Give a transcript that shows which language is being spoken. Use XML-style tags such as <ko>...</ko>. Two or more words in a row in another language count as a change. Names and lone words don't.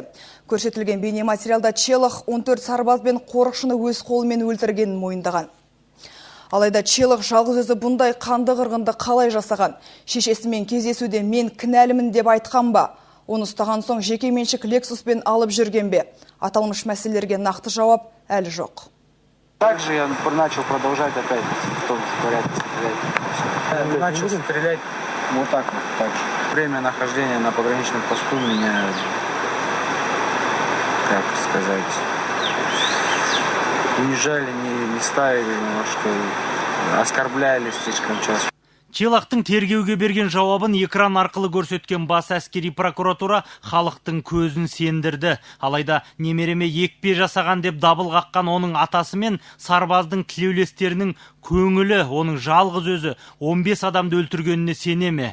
<kk>Көрсетілген бейне материалда Челых 14 сарбаз бен қорықшыны өз қолымен өлтіргенін мойындаған. Алайда Челых жалғыз өзі бұндай қанды қырғынды қалай жасаған? Шешесімен кездесуде мен кінәлімін деп айтқан ба? Оны ұстаған соң жеке меншік Лексуспен алып жүрген бе? Аталмыш мәселелерге нақты жауап әлі жоқ.</kk> <ru>Также я начал продолжать опять в том порядке стрелять. Начал стрелять вот так вот. Так. Время нахождения на пограничном посту меня, как сказать, унижали, не ставили, что оскорбляли слишком часто.</ru> <kk>Челыхтың тергеуге берген жауабын экран арқылы көрсеткен бас әскери прокуратура халықтың көзін сендірді. Алайда немереме екпе жасаған деп дабыл қаққан оның атасы мен сарбаздың тілеулестерінің көңілі, оның жалғыз өзі 15 адамды өлтіргеніне сене ме?</kk>